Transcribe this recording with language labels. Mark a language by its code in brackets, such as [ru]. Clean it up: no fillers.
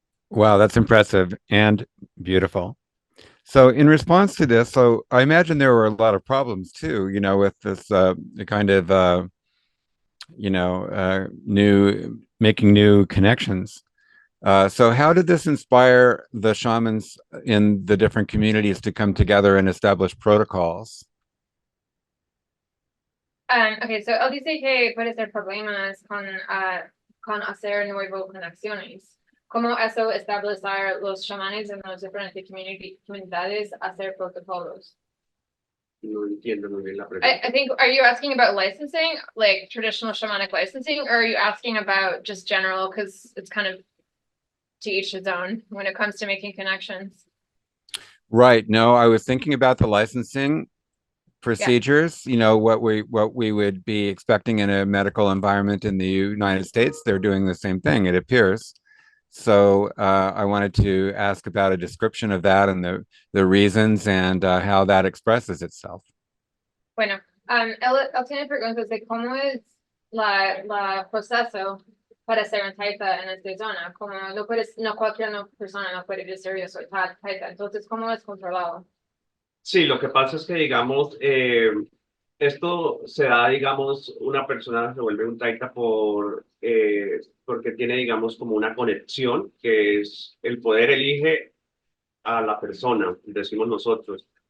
[en] Wow, that's impressive and beautiful. So in response to this, so I imagine there were a lot of problems too, with this kind of new making new connections. So how did this inspire the shamans in the different communities to come together and establish protocols? [es] Okay, so él dice que puede ser problemas con hacer nuevas conexiones. ¿Cómo eso establecer los chamanes en las diferentes comunidades hacer protocolos? No entiendo muy bien la pregunta. [en] I think, are you asking about licensing, like traditional shamanic licensing, or are you asking about just general, because it's kind of to each his own when it comes to making connections? Right. No, I was thinking about the licensing Yeah. procedures, what we would be expecting in a medical environment in the United States. They're doing the same thing, it appears. So I wanted to ask about a description of that and the reasons and how that expresses itself. [es] Bueno, él tiene preguntas de cómo es la proceso para ser un taita en esta zona. Como no puedes, no cualquier persona no puede decir yo soy taita. Entonces, ¿cómo es controlado? Sí, lo que pasa es que, digamos, esto se da, digamos, una persona se vuelve un taita porque tiene, digamos, como una conexión, que es el poder elige a la persona, decimos nosotros.